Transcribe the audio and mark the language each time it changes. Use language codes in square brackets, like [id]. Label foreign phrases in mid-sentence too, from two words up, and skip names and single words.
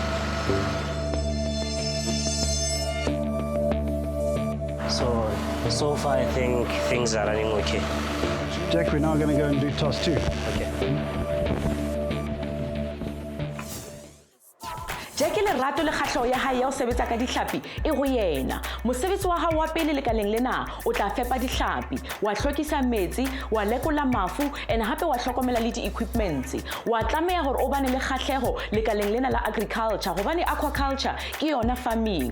[en] So far I think things are running okay. Jack, we're now going to go and do toss 2. Okay. [st] Jack lerato le kgahleho ya hae ya ho sebetsa ka dihlapi e ho yena. Mosebetsi wa hao wa pele lekaleng lena o tla fepa dihlapi, wa hlwekisa metsi, wa lekola mafu, and hape wa hlokomela le di-equipments. Wa tlameha hore o bane le kgahleho lekaleng lena la agriculture hobane aquaculture ke yona farming.